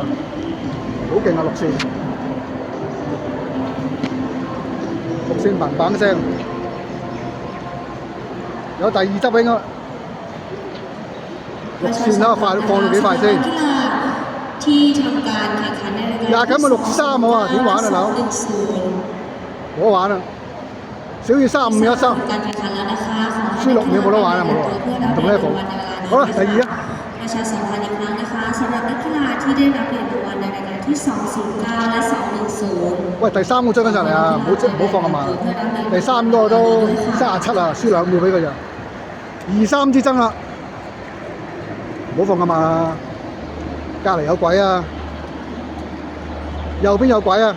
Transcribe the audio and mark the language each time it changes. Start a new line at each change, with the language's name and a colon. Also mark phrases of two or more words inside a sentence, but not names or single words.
Cantonese: 好勁啊，6線，6線砰砰聲，有第二執應該。6線啦，快放到幾快先？20緊咪6-3好啊？點玩啊，佬？冇得玩啊！小於35秒1收，輸6秒冇得玩啊！冇得玩，同 level。好啦，第二啊。
Thai: ประชาสัมพันธ์อีกครั้งนะคะสำหรับนักกีฬาที่ได้รับเหรียญรางวัลในรายการที่ 209 และ 210
Cantonese: 喂，第三個追緊上嚟啊！唔好放咁慢。第三個都37啊，輸2秒俾佢咋。2-3之爭啦，唔好放咁慢啊！隔離有鬼啊！右邊有鬼啊！